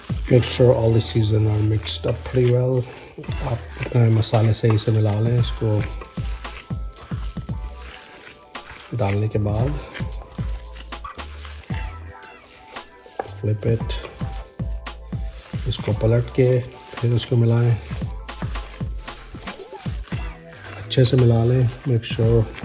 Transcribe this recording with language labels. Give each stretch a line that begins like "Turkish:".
English: Make sure all the seasons are mixed up pretty well.
Hindi: आप अपने मसाले सही से मिला लें. इसको डालने के बाद
English: flip it,
Hindi: इसको पलट के फिर उसको मिलाएं. अच्छे से मिला लें.
English: make sure